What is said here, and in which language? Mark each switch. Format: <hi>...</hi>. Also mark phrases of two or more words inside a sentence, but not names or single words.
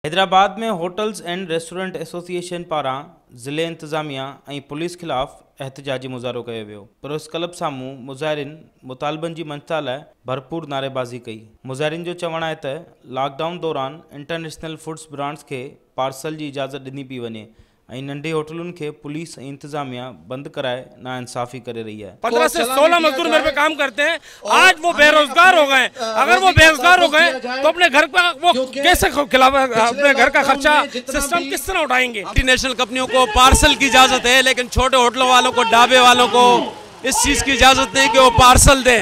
<sd>हैदराबाद में होटल्स एंड रेस्टोरेंट एसोसिएशन पारां ज़िले इंतज़ामिया ऐं पुलिस ख़िलाफ़ एहतजाजी मुज़ाहरो कयो वियो। प्रेस क्लब साम्हूं मुज़ाहिरीन मुतालबनि जी मंशा लाइ भरपूर नारेबाज़ी कई। मुज़ाहिरीन जो चवणु आहे त लॉकडाउन दौरान</sd> <en>international foods brands</en> <sd>खे पार्सल जी इजाज़त ॾिनी पई वञे ऐं नंढी होटलुनि खे पुलिस ऐं इंतज़ामिया बंदि कराए नाइंसाफ़ी करे रही है।</sd> <ur>15 سے 16 مزدور میرے پہ کام کرتے ہیں، آج وہ بے روزگار ہو گئے. اگر وہ بے روزگار ہو گئے تو اپنے گھر کا وہ کیسے اپنے گھر کا خرچہ سسٹم کس طرح اٹھائیں گے. ملٹی نیشنل کمپنیوں کو پارسل کی اجازت ہے، لیکن چھوٹے ہوٹلوں والوں کو، ڈھابے والوں کو اس چیز کی اجازت نہیں کہ وہ پارسل دیں.</ur>